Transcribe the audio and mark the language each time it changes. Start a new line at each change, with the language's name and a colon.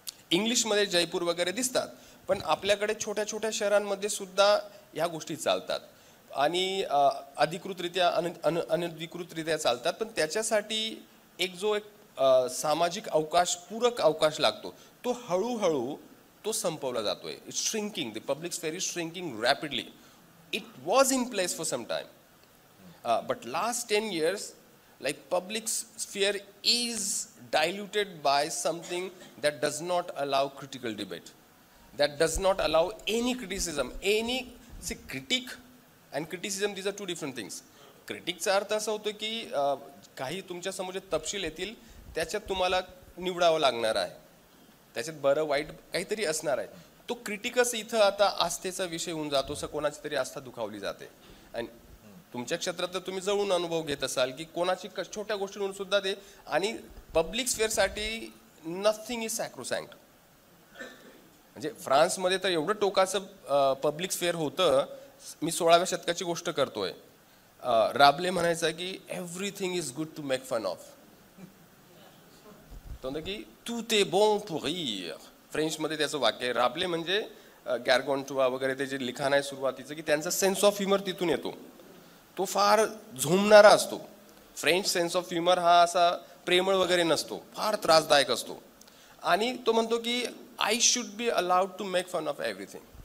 Marathi: इंग्लिशमध्ये जयपूर वगैरे दिसतात, पण आपल्याकडे छोट्या छोट्या शहरांमध्ये सुद्धा ह्या गोष्टी चालतात आणि अधिकृतरित्या अनधिकृतरित्या चालतात. पण त्याच्यासाठी एक सामाजिक अवकाश, पूरक अवकाश लागतो, तो हळूहळू तो संपवला जातोय.
English: It's shrinking, the public sphere is shrinking rapidly. It was in place for some time. But last 10 years, like public sphere is diluted by something that does not allow critical debate, that does not allow any criticism. Critique and criticism, these are two different things.
Marathi: Critique चा अर्थ असा होतो की काही तुमच्या समोर जे तपशील येतील त्याच्यात तुम्हाला निवडावं लागणार आहे, त्याच्यात बरं वाईट काहीतरी असणार आहे. तो क्रिटिकस इथं आता आस्थेचा विषय होऊन जातो, असं कोणाची तरी आस्था दुखावली जाते. आणि तुमच्या क्षेत्रात तर तुम्ही जवळून अनुभव घेत असाल की कोणाची छोट्या गोष्टींवरून सुद्धा ते. आणि पब्लिक स्फेअरसाठी
English: Nothing is sacrosanct.
Marathi: म्हणजे फ्रान्समध्ये तर एवढं टोकाचं पब्लिक स्फेअर होतं. मी 16व्या शतकाची गोष्ट करतोय. राबले म्हणायचा की
English: Everything is good to make fun of.
Marathi: तो म्हणतो की
French: tout est bon pour rire.
Marathi: फ्रेंचमध्ये त्याचं वाक्य आहे. राबले म्हणजे गॅरगॉन्टुआ वगैरे ते जे लिखाण आहे सुरुवातीचं, की त्यांचा सेन्स ऑफ ह्युमर तिथून येतो. तो फार झोमणारा असतो. फ्रेंच सेन्स ऑफ ह्युमर हा असा प्रेमळ वगैरे नसतो, फार त्रासदायक असतो. आणि तो म्हणतो की
English: I should be allowed to make fun of everything.